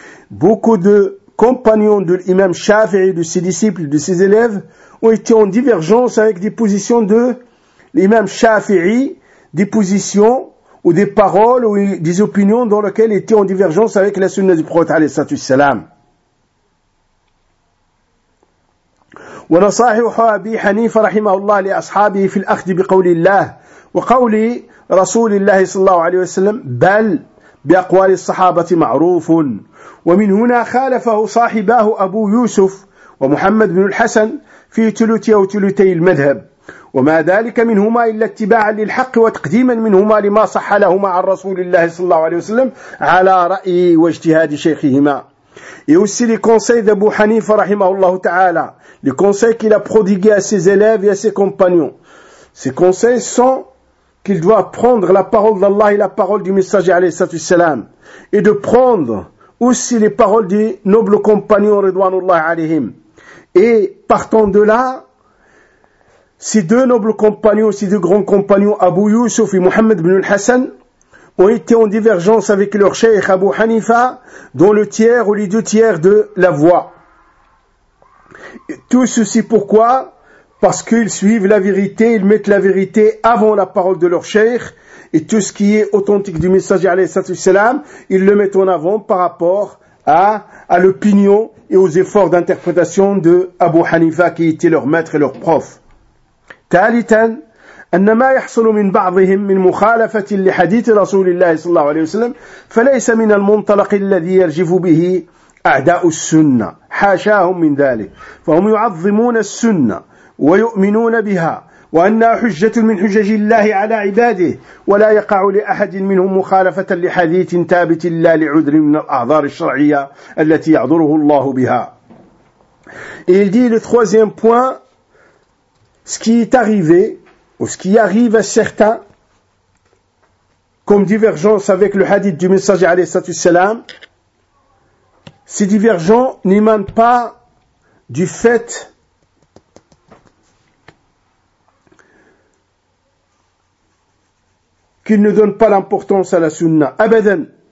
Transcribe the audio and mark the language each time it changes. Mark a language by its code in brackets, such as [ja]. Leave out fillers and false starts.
[fr] Beaucoup de compagnons de l'imam Shafi'i, de ses disciples, de ses élèves, ont été en divergence avec des positions de l'imam Shafi'i, des positions ou des paroles ou des opinions dans lesquelles étaient en divergence avec la sunna du prophète, alayhi salatu wassalam. [ar] ونصائح أبي حنيفة رحمه الله لأصحابه في الأخذ بقول الله وقول رسول الله صلى الله عليه وسلم بل بأقوال الصحابة معروف. ومن هنا خالفه صاحباه أبو يوسف ومحمد بن الحسن في ثلثي أو ثلثي المذهب، وما ذلك منهما إلا اتباعا للحق وتقديما منهما لما صح لهما عن رسول الله صلى الله عليه وسلم على رأي واجتهاد شيخهما. [fr] Et aussi les conseils d'Abu Hanifa rahimahullahu ta'ala, les conseils qu'il a prodigués à ses élèves et à ses compagnons. Ces conseils sont qu'il doit prendre la parole d'Allah et la parole du messager alayhi salatu wassalam, et de prendre aussi les paroles des nobles compagnons ridwanullah alayhim. Et partant de là, ces deux nobles compagnons, ces deux grands compagnons, Abu Yusuf et Muhammad ibn al-Hassan, ont été en divergence avec leur cheikh Abu Hanifa dans le tiers ou les deux tiers de la voie. Tout ceci pourquoi? Parce qu'ils suivent la vérité, ils mettent la vérité avant la parole de leur cheikh, et tout ce qui est authentique du messager alayhi salatu wassalam, ils le mettent en avant par rapport à l'opinion et aux efforts d'interprétation de Abu Hanifa qui était leur maître et leur prof. [ar] Talitan, أن ما يحصل من بعضهم من مخالفة لحديث رسول الله صلى الله عليه وسلم فليس من المنطلق الذي يرجف به أعداء السنة، حاشاهم من ذلك، فهم يعظمون السنة ويؤمنون بها وأنها حجة من حجج الله على عباده، ولا يقع لأحد منهم مخالفة لحديث ثابت لا لعذر من الأعذار الشرعية التي يعذره الله بها. [fr] Et il dit le troisième point, ce qui est arrivé, ou ce qui arrive à certains, comme divergence avec le hadith du messager, alayhi salam, ces divergences n'émanent pas du fait qu'ils ne donnent pas l'importance à la sunna. Abadan.